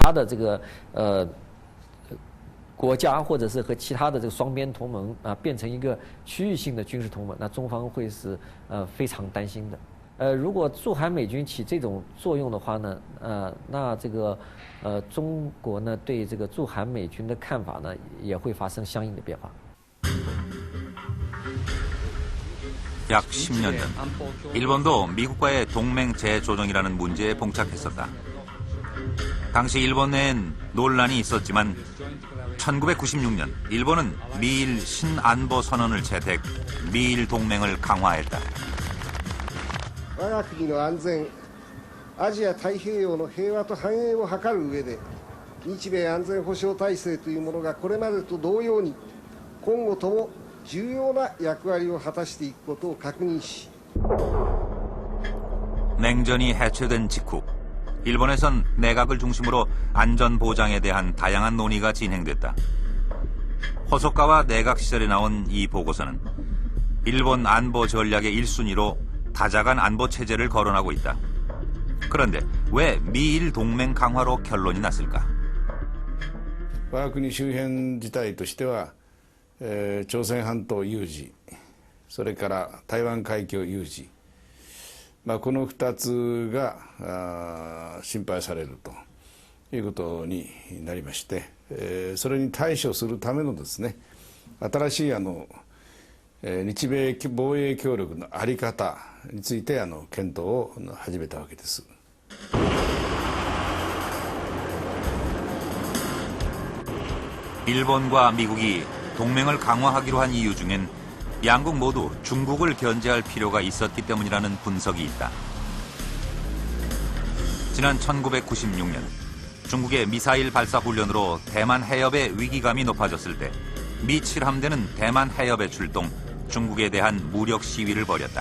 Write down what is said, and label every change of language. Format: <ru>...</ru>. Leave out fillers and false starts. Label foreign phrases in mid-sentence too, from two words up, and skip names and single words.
<zh>他的这个国家或者是和其他的这个双边同盟变成一个区域性的军事同盟，那中方会是非常担心的。如果驻韩美军起这种作用的话呢，那这个中国呢对这个驻韩美军的看法呢也会发生相应的变化。</zh> <ko>약 10년 전, 일본도 미국과의 동맹 재조정이라는 문제에 봉착했었다. 당시 일본 내엔 논란이 있었지만 1996년 일본은 미일 신안보 선언을 채택, 미일 동맹을 강화했다.</ko> <ja>我が国の安全、アジア太平洋の平和と繁栄を図る上で、日米安全保障体制というものがこれまでと同様に今後とも重要な役割を果たしていくことを確認し</ja> <ko>냉전이 해체된 직후 일본에선 내각을 중심으로 안전 보장에 대한 다양한 논의가 진행됐다. 호소카와 내각 시절에 나온 이 보고서는 일본 안보 전략의 1순위로 다자간 안보 체제를 거론하고 있다. 그런데 왜 미일 동맹 강화로 결론이 났을까?</ko> <ja>我が国周辺事態としては、朝鮮半島有事、それから台湾海峡有事、この2つが心配されるということになりまして、それに対処するためのですね、新しい日米防衛協力の在り方について検討を始めたわけです。</ja> <ko>일본과 미국이 동맹을 강화하기로 한 이유 중엔 양국 모두 중국을 견제할 필요가 있었기 때문이라는 분석이 있다. 지난 1996년 중국의 미사일 발사 훈련으로 대만 해협의 위기감이 높아졌을 때 미 7함대는 대만 해협에 출동, 중국에 대한 무력 시위를 벌였다.</ko>